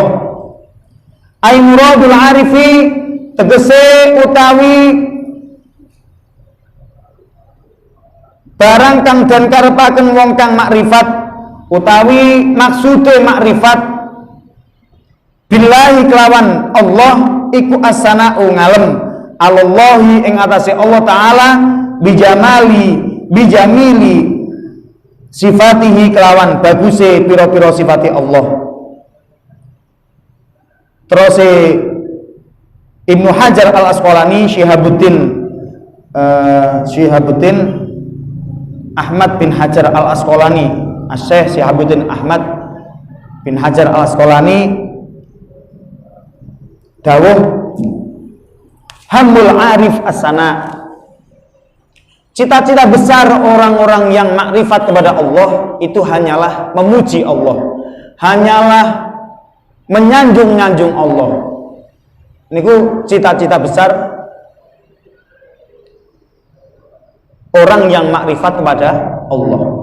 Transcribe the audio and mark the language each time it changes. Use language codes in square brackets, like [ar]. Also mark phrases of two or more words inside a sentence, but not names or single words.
[ar] أي مراد العارف [jv] tegese utawi barang kang dan karepaken wong kang makrifat, utawi maksude makrifat billahi kelawan Allah iku asana ngalem Allahi ing atase Allah taala [ar] بجميل صفاته [jv] kelawan baguse piro-piro sifati Allah. Terus Ibnu Hajar Al Asqalani Syihabuddin Ahmad bin Hajar Al Asqalani, Syekh Syihabuddin Ahmad bin Hajar Al Asqalani [id] dawuh, [ar] همّ العارف الثناء, [id] cita-cita besar orang-orang yang makrifat kepada Allah itu hanyalah memuji Allah, hanyalah menyanjung-nyanjung Allah. Niku cita-cita besar orang yang makrifat kepada Allah.